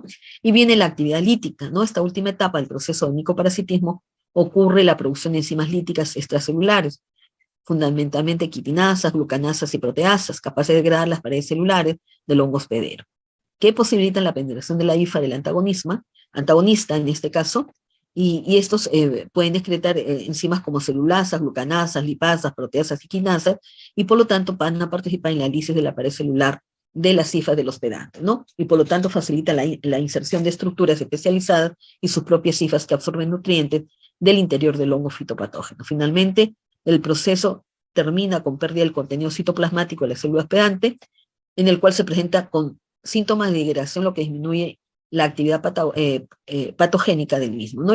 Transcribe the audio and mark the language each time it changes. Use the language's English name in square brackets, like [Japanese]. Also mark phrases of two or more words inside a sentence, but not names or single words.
[Spanish] Y viene la actividad lítica, ¿no? Esta última etapa del proceso del micoparasitismo ocurre la producción de enzimas líticas extracelulares, fundamentalmente quitinasas, glucanasas y proteasas, capaces de degradar las paredes celulares del hongo hospedero, que posibilitan la penetración de la hifa del antagonista en este caso, y estos pueden excretar enzimas como celulasas, glucanasas, lipasas, proteasas y quinasas, y por lo tanto van a participar en la lisis de la pared celular de las cifras del hospedante, ¿no? Y por lo tanto facilita la inserción de estructuras especializadas y sus propias cifras que absorben nutrientes del interior del hongo fitopatógeno. Finalmente, el proceso termina con pérdida del contenido citoplasmático de la célula hospedante, en el cual se presenta con síntomas de degradación, lo que disminuye la actividad patogénica del mismo, ¿no?